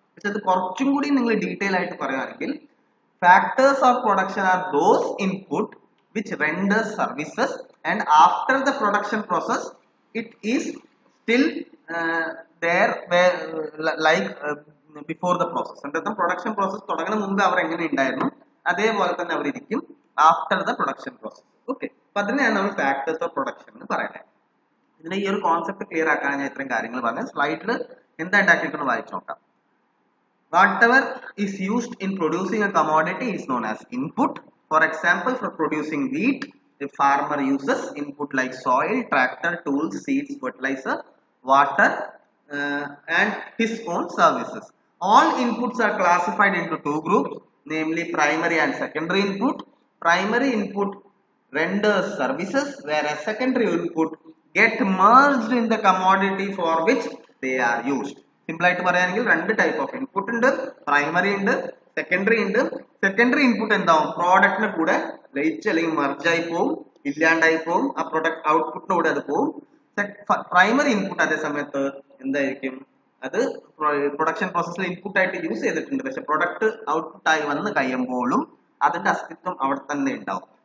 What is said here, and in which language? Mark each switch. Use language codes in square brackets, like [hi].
[ml] പക്ഷെ അത് കുറച്ചും കൂടി നിങ്ങൾ ഡീറ്റെയിൽ ആയിട്ട് പറയുകയാണെങ്കിൽ [en] Factors of production are those input which renders services and after the production process it is still there like before the process. [ml] അതായത് പ്രൊഡക്ഷൻ പ്രോസസ് തുടങ്ങുന്ന മുമ്പ് അവർ എങ്ങനെ ഉണ്ടായിരുന്നു അതേപോലെ തന്നെ അവരിരിക്കും after the production process. Okay, അപ്പൊ അതിനെയാണ് നമ്മൾ ഫാക്ടേഴ്സ് ഓഫ് പ്രൊഡക്ഷൻ എന്ന് പറയുന്നത്. ഇതിന്റെ ഈ ഒരു കോൺസെപ്റ്റ് ക്ലിയർ ആക്കാൻ ഞാൻ ഇത്രയും കാര്യങ്ങൾ പറഞ്ഞത്. സ്ലൈഡിൽ എന്താ ഉണ്ടാക്കിയിട്ട് വായിച്ചു നോക്കാം. [en] Whatever is used in producing a commodity is known as input. For example, for producing wheat, the farmer uses input like soil, tractor, tools, seeds, fertilizer, water, and his own services. All inputs are classified into two groups, namely primary and secondary input. Primary input renders services, whereas secondary input get merged in the commodity for which they are used. [ml] Simple ആയിട്ട് പറയുകയാണെങ്കിൽ രണ്ട് type of input ഉണ്ട്, primary ഉണ്ട്, secondary ഉണ്ട്. Secondary input എന്താവും, പ്രോഡക്റ്റിന് കൂടെ ലയിച്ച് അല്ലെങ്കിൽ മർജായി പോവും, ഇല്ലാണ്ടായി പോവും, ആ പ്രൊഡക്റ്റ് ഔട്ട്പുട്ടിന്റെ കൂടെ അത് പോവും. പ്രൈമറി ഇൻപുട്ട് അതേ സമയത്ത് എന്തായിരിക്കും, അത് പ്രൊഡക്ഷൻ പ്രോസസ്സിൽ ഇൻപുട്ട് ആയിട്ട് യൂസ് ചെയ്തിട്ടുണ്ട്, പക്ഷെ പ്രൊഡക്റ്റ് ഔട്ട്പുട്ട് ആയി വന്ന് കഴിയുമ്പോഴും അതിന്റെ അസ്തിത്വം അവിടെ തന്നെ ഉണ്ടാവും.